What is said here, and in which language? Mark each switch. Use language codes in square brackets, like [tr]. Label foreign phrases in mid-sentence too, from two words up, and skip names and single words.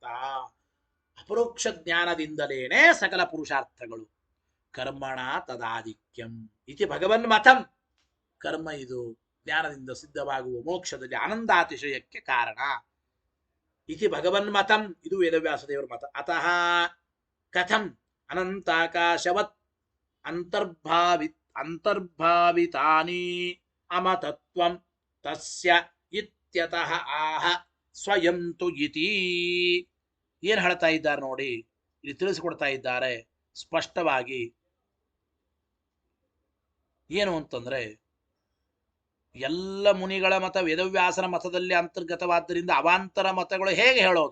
[kn] ಅಪರೋಕ್ಷ ಜ್ಞಾನದಿಂದಲೇನೆ ಸಕಲ ಪುರುಷಾರ್ಥಗಳು. [sa] ಕರ್ಮಣ ತದಾಧಿಕ್ಯಂ ಇತಿ ಭಗವನ್ಮತಂ. [kn] ಕರ್ಮ ಇದು ಜ್ಞಾನದಿಂದ ಸಿದ್ಧವಾಗುವ ಮೋಕ್ಷದಲ್ಲಿ ಆನಂದಾತಿಶಯಕ್ಕೆ ಕಾರಣ. [sa] ಇತಿ ಭಗವನ್ಮತಂ, [kn] ಇದು ವೇದವ್ಯಾಸ ದೇವರ ಮತ. [sa] ಅತಃ ಕಥಂ ಅನಂತಾಕಾಶವತ್ ಅಂತರ್ಭಾವಿತಾನಿ ಅಮತತ್ವಂ ತಸ್ಯ ಇತ್ಯತಃ ಆಹ ಸ್ವಯಂ ತು ಇತಿ. [kn] ಏನ್ ಹೇಳ್ತಾ ಇದ್ದಾರೆ ನೋಡಿ, ಇಲ್ಲಿ ತಿಳಿಸಿಕೊಡ್ತಾ ಇದ್ದಾರೆ ಸ್ಪಷ್ಟವಾಗಿ. ಏನು ಅಂತಂದ್ರೆ, ಎಲ್ಲ ಮುನಿಗಳ ಮತ ವೇದವ್ಯಾಸನ ಮತದಲ್ಲಿ ಅಂತರ್ಗತವಾದ್ದರಿಂದ ಅವಾಂತರ ಮತಗಳು ಹೇಗೆ ಹೇಳೋದು?